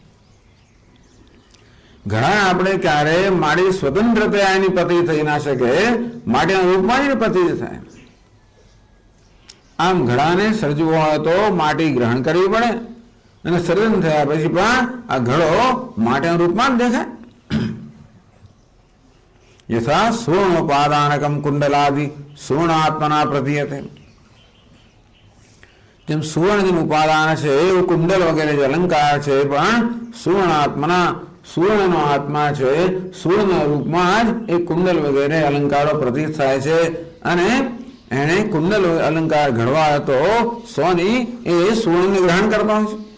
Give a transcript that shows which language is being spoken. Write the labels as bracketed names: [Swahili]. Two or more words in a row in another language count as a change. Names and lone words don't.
[Gujarati] ઘણા આપણે ક્યારે માટી સ્વતંત્રતા એની પ્રતીતિ થઈ ના શકે, માટીના રૂપમાં જ પ્રતીતિ થાય. આમ ઘડાને સર્જવું હોય તો માટી ગ્રહણ કરવી પડે અને સર્જન થયા પછી પણ આ ઘડો માટીના રૂપમાં જ દેખાય. [Sanskrit] यथा सुवर्णोपादानकम कुंडलादि सुवर्णात्मना प्रतीयते। [Gujarati] જેમ સુવર્ણ ઉપાદાન છે એવું કુંડલ વગેરે જે અલંકાર છે પણ સુવર્ણાત્મના સુવર્ણનો આત્મા છે, સુવર્ણ રૂપમાં જ એ કુંડલ વગેરે અલંકારો પ્રતીત થાય છે અને એને કુંડલ અલંકાર ઘડવા હતો સોની એ સુવર્ણને ગ્રહણ કરતો હોય છે.